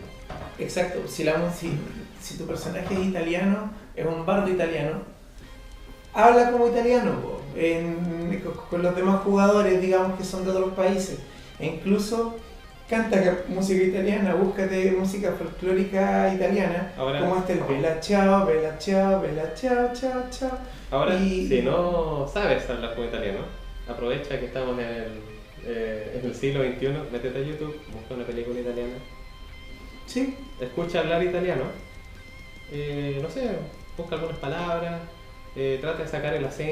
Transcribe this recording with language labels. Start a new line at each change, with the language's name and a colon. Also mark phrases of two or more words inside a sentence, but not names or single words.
Spanish: Exacto, si tu personaje es italiano, es un bardo italiano, habla como italiano con los demás jugadores, digamos, que son de otros países, e incluso canta música italiana, búscate música folclórica italiana. Ahora, como el
Italian: bella ciao, bella ciao, bella ciao, ciao, ciao.
Spanish: Ahora, si no sabes hablar como italiano, aprovecha que estamos en el siglo XXI, métete a YouTube, busca una película italiana. Sí. Escucha hablar italiano, no sé, busca algunas palabras, trata de sacar el acento.